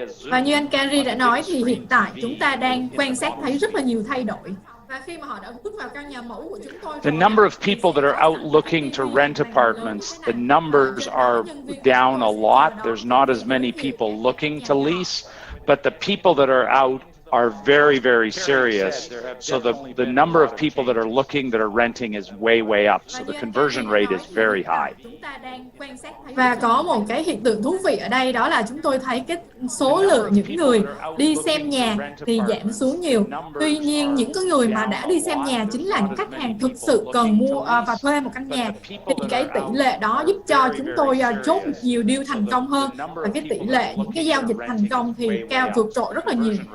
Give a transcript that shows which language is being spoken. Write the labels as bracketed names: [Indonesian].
[Vietnamese] Và như anh Carrie đã nói thì hiện tại chúng ta đang quan sát thấy rất là nhiều thay đổi. Và khi mà họ đã bước vào căn nhà mẫu của chúng tôi, [English] the number of people that are out looking to rent apartments, the numbers are down a lot. There's not as many people looking to lease, but the people that are out are very, very serious. So the number of people that are looking, that are renting is way, way up. So the conversion rate is very high. [Vietnamese] Và có một cái hiện tượng thú vị ở đây, đó là chúng tôi thấy cái số lượng những người đi xem nhà thì giảm xuống nhiều. Tuy nhiên những cái người mà đã đi xem nhà chính là những khách hàng thực sự cần mua và thuê một căn nhà. Thì cái tỷ lệ đó giúp cho chúng tôi chốt nhiều deal thành công hơn, và cái tỷ lệ những cái giao dịch thành công thì cao vượt trội rất là nhiều.